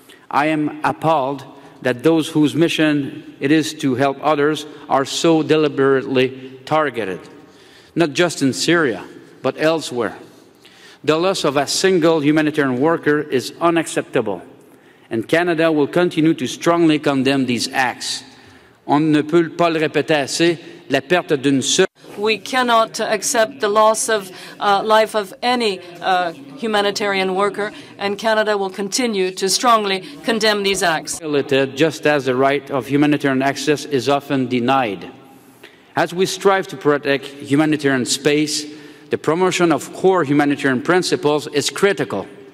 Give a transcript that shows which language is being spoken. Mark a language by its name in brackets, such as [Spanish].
[English] I am appalled that those whose mission it is to help others are so deliberately targeted, not just in Syria, but elsewhere. The loss of a single humanitarian worker is unacceptable, and Canada will continue to strongly condemn these acts. [French] On ne peut pas le répéter assez, la perte d'une seule. [English] We cannot accept the loss of life of any humanitarian worker, and Canada will continue to strongly condemn these acts. Just as the right of humanitarian access is often denied. As we strive to protect humanitarian space, the promotion of core humanitarian principles is critical.